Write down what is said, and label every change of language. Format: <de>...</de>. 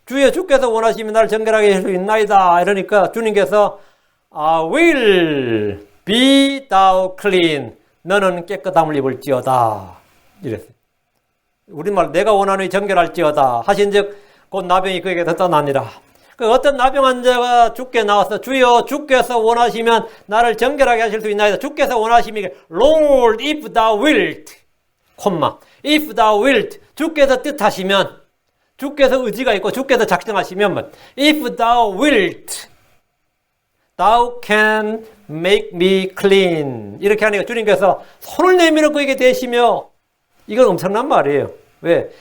<ko>주께서 원하시면 나를 정결하게 할 수 있나이다. 이러니까 주님께서</ko> <en>will be thou clean.</en> <ko>너는 깨끗함을 입을지어다. 이랬어요. 우리말 내가 원하노니 정결할지어다. 하신즉 곧 나병이 그에게 떠나니라. 어떤 나병 환자가 주께 나와서 주여 주께서 원하시면 나를 정결하게 하실 수 있나이다. 주께서 원하시면</ko> <en>Lord if thou wilt, if thou wilt</en> <ko>주께서 뜻하시면 주께서 의지가 있고 주께서 작정하시면</ko> <en>if thou wilt thou can make me clean</en> <ko>이렇게 하니까 주님께서 손을 내밀어 그에게 대시며 이건 엄청난 말이에요. 왜?</ko>